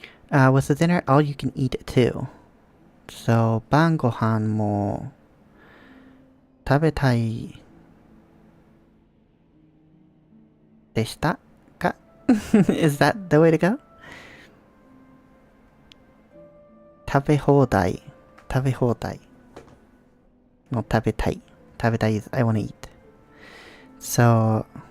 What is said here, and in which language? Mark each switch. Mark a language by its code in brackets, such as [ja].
[en] Was the dinner all you can eat too? [ja] So, 晩ご飯も食べたいでしたか? [en] Is that the way to go? [ja] 食べ放題 [en] No, [ja] 食べたい [en] is I want to eat. So,